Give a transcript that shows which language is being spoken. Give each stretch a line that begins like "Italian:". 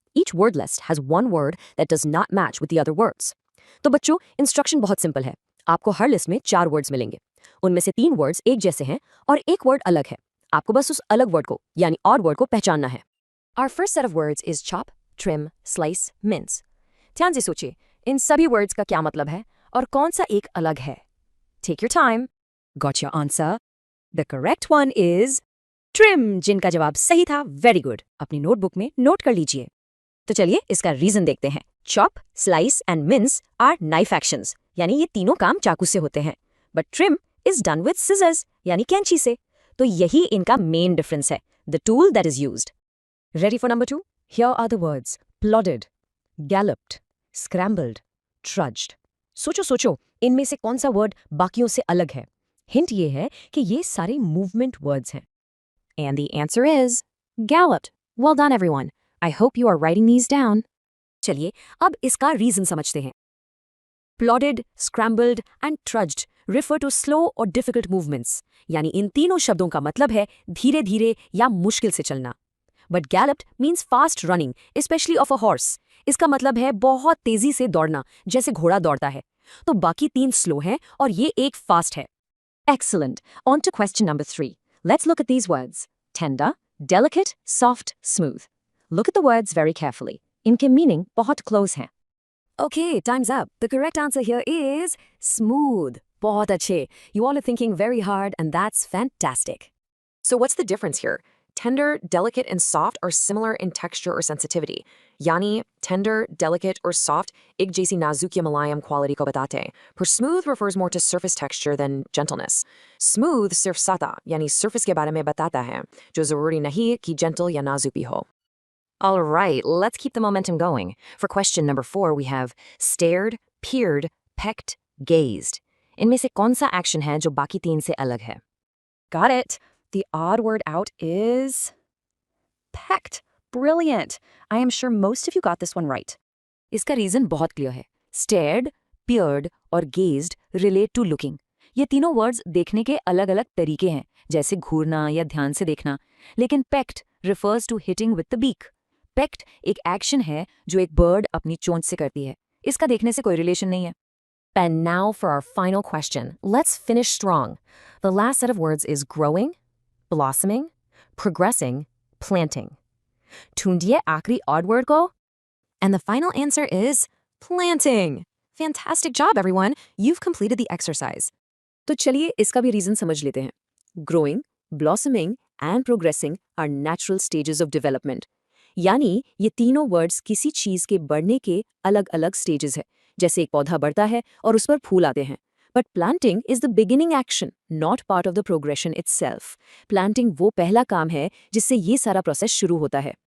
English: Each word list has one word that does not match with the other words.
Hindi: तो बच्चों, instruction बहुत simple है। आपको हर list में 4 वर्ड्स मिलेंगे। उनमें से 3 वर्ड्स एक जैसे हैं और एक वर्ड अलग है। आपको बस उस अलग वर्ड को यानी ऑड वर्ड को पहचानना है।
English: Our first set of words is chop, trim, slice, mince.
Hindi: ध्यान से सोचिए, इन सभी वर्ड्स का क्या मतलब है और कौन सा एक अलग है।
English: Take your time. Got your answer? The correct one is trim,
Hindi: जिनका जवाब सही था।
English: Very good.
Hindi: अपनी नोटबुक में नोट कर लीजिए। तो चलिए इसका रीजन देखते हैं।
English: Chop, slice and mince are knife actions,
Hindi: यानी ये तीनों काम चाकू से होते हैं।
English: But trim is done with scissors,
Hindi: यानी कैंची से। तो यही इनका मेन डिफरेंस है,
English: the tool that is used. Ready for number 2? Here are the words plodded, galloped, scrambled, trudged.
Hindi: सोचो इनमें से कौन सा वर्ड बाकियों से अलग है। हिंट ये है कि ये सारे मूवमेंट वर्ड्स हैं।
English: And the answer is galloped. Well done, everyone. I hope you are writing these down.
Hindi: चलिए अब इसका रीजन समझते हैं।
English: Plodded, scrambled and trudged refer to slow or difficult movements,
Hindi: यानी इन तीनों शब्दों का मतलब है धीरे धीरे या मुश्किल से चलना।
English: But galloped means fast running, especially of a horse.
Hindi: इसका मतलब है बहुत तेजी से दौड़ना, जैसे घोड़ा दौड़ता है। तो बाकी 3 स्लो हैं और ये एक फास्ट है।
English: Excellent. On to question number 3. Let's look at these words. Tender, delicate, soft, smooth. Look at the words very carefully.
Hindi: इनके meaning बहुत close हैं।
English: Okay, time's up. The correct answer here is smooth.
Hindi: बहुत अच्छे.
English: You all are thinking very hard and that's fantastic. So what's the difference here? Tender, delicate and soft are similar in texture or sensitivity.
Hindi: यानी tender, delicate or soft एक जैसी नाजुक या मुलायम quality को बताते हैं।
English: पर smooth refers more to surface texture than gentleness.
Hindi: Smooth सिर्फ सतह यानी surface के बारे में बताता है, जो ज़रूरी नहीं कि gentle या नाजुक भी हो।
English: All right, let's keep the momentum going. For question number 4, we have stared, peered, pecked, gazed.
Hindi: इनमें से कौन सा action है जो बाकी 3 से अलग है?
English: Got it. The odd word out is pecked. Brilliant. I am sure most of you got this one right.
Hindi: इसका रीजन बहुत क्लियर है।
English: Stared, peered और gazed relate to looking.
Hindi: ये तीनों वर्ड्स देखने के अलग अलग तरीके हैं, जैसे घूरना या ध्यान से देखना।
English: लेकिन pecked refers to hitting with the beak.
Hindi: Pecked एक एक्शन है जो एक बर्ड अपनी चोंच से करती है। इसका देखने से कोई रिलेशन नहीं है।
English: And now for our final question. Let's finish strong. The last set of words is growing, blossoming, progressing, planting.
Hindi: ढूंढिए आखिरी odd word को.
English: And the final answer is planting. Fantastic job, everyone. You've completed the exercise.
Hindi: तो चलिए इसका भी reason समझ लेते हैं।
English: Growing, blossoming and progressing are natural stages of development.
Hindi: यानी ये तीनों वर्ड्स किसी चीज के बढ़ने के अलग अलग स्टेजेस है। जैसे एक पौधा बढ़ता है और उस पर फूल आते हैं।
English: But planting is the beginning action, not part of the progression itself.
Hindi: Planting वो पहला काम है जिससे ये सारा प्रोसेस शुरू होता है।